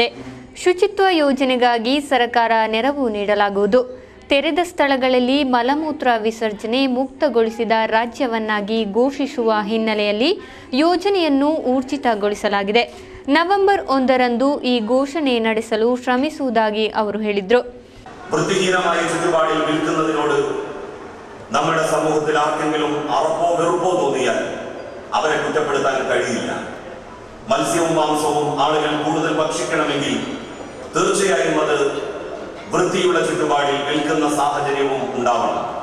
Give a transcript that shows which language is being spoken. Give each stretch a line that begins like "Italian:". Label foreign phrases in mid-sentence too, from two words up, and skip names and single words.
Kannada: ಶುಚಿತ್ವ ಯೋಜನೆಗಾಗಿ ಸರ್ಕಾರ ನೆರವು ನೀಡಲಾಗುವುದು. ತೆರೆದ ಸ್ಥಳಗಳಲ್ಲಿ ಮಲಮೂತ್ರ ವಿಸರ್ಜನೆ ಮುಕ್ತಗೊಳಿಸಿದ ರಾಜ್ಯವನ್ನಾಗಿ ಘೋಷಿಸುವ ಹಿನ್ನೆಲೆಯಲ್ಲಿ ಯೋಜನೆಯನ್ನು ಊರ್ಜಿತಗೊಳಿಸಲಾಗಿದೆ. ನವೆಂಬರ್ 1ರಂದು ಈ ഘോഷಣೆ ನಡೆಸಲು ശ്രമിಸುವುದಾಗಿ ಅವರು ಹೇಳಿದರು.
Malayalam: വൃത്തിഹീനമായ ചുറ്റുപാടിൽ വിൽക്കുന്നതിനോട് നമ്മുടെ സമൂഹത്തിൽ ആർക്കെങ്കിലും അറപ്പോ വെറുപ്പോ തോന്നിയാൽ അവരെ കുറ്റപ്പെടുത്താൻ കഴിയില്ല. മത്സ്യവും മാംസവും ആളുകൾ കൂടുതൽ ഭക്ഷിക്കണമെങ്കിൽ തീർച്ചയായും അത് വൃത്തിയുള്ള ചുറ്റുപാടിൽ വിൽക്കുന്ന സാഹചര്യവും ഉണ്ടാവണം.